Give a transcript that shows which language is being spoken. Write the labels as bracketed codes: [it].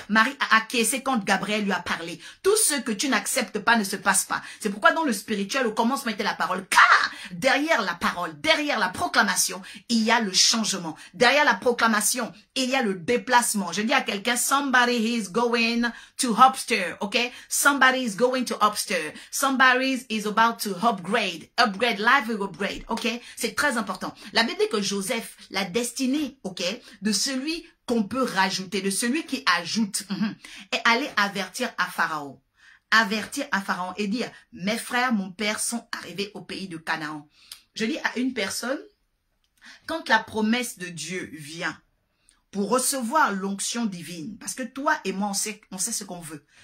[fr] Marie a acquiescé quand Gabriel lui a parlé. Tout ce que tu n'acceptes pas ne se passe pas. C'est pourquoi dans le spirituel, au commencement était la parole. Car derrière la parole, derrière la proclamation, il y a le changement. Derrière la proclamation, il y a le déplacement. Je dis à quelqu'un, [en] somebody is going to upstairs, ok? Somebody is going to upstairs. Somebody is about to upgrade. Upgrade, life will upgrade, ok? [fr] C'est très important. La Bible dit que Joseph, la destinée, ok, de celui qu'on peut rajouter, de celui qui ajoute, est allé avertir à Pharaon. Avertir à Pharaon et dire, mes frères, mon père sont arrivés au pays de Canaan. Je dis à une personne, quand la promesse de Dieu vient pour recevoir l'onction divine, parce que toi et moi, on sait ce qu'on veut.